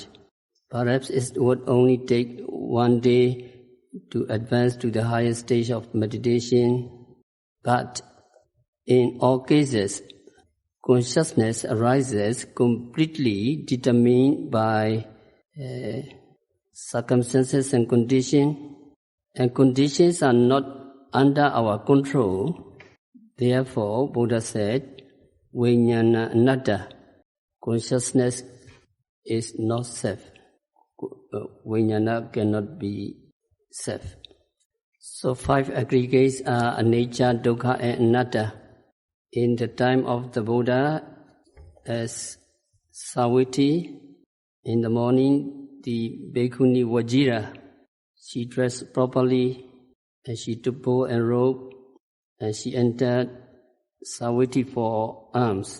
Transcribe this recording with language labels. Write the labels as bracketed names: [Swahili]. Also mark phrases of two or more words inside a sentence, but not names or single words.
[English] Perhaps it would only take one day to advance to the higher stage of meditation, but in all cases, consciousness arises completely determined by circumstances and conditions are not under our control. Therefore, Buddha said, [Pali] Vijnana anatta, [English] consciousness is not self. Vijnana cannot be self. So 5 aggregates are anicca, dukkha, and anatta. In the time of the Buddha, as Savatthi, In the morning, the Bhikkhuni Vajira, she dressed properly, and she took bow and rope, and she entered Savatthi for alms.